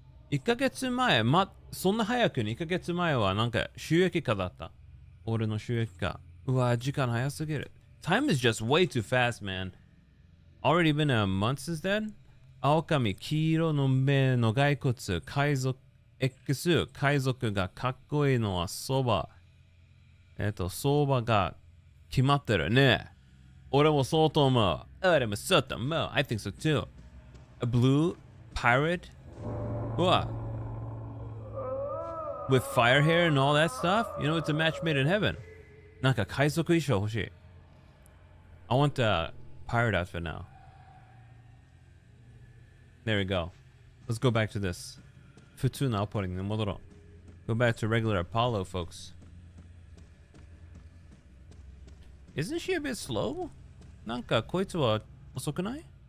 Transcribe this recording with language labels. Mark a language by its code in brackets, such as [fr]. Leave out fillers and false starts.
[ja] 1ヶ月前、そんな早くに1ヶ月前はなんか収益化だった。俺の収益化。うわ、時間早すぎる。 [en] Time is just way too fast, man. Already been a month since then? [ja] 青髪、黄色の目の骸骨、海賊、X、海賊がかっこいいのは相場。相場が決まってるね。俺もそうと思う。 [en] 俺もそうと思う。 I think so too. A blue pirate? What? With fire hair and all that stuff? You know, it's a match made in heaven. [ja] なんか海賊衣装欲しい。 [en] I want the pirate outfit now. There we go. Let's go back to this. [ja] 普通のアポリに戻ろう。 [en] Go back to regular Apollo, folks. Isn't she a bit slow? [ja] なんかこいつは遅くない？